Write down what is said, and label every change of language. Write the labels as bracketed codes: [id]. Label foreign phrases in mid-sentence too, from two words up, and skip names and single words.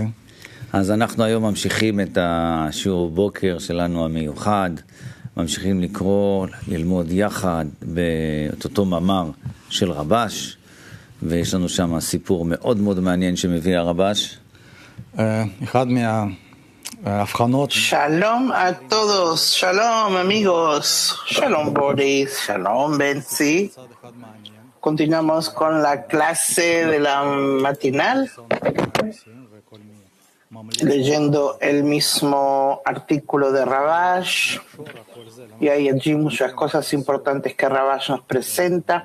[he] אז אנחנו היום ממשיכים את השיעור בוקר שלנו המיוחד, ממשיכים לקרוא, ללמוד יחד את אותו מאמר של רבש, ויש לנו שם סיפור מאוד מאוד מעניין שמביא הרבש. אחד מההבחנות. [es] Shalom a todos, shalom amigos, shalom Boris, shalom Benzi. Continuamos con la clase de la matinal, leyendo el mismo artículo de Rabash, y hay allí muchas cosas importantes que Rabash nos presenta.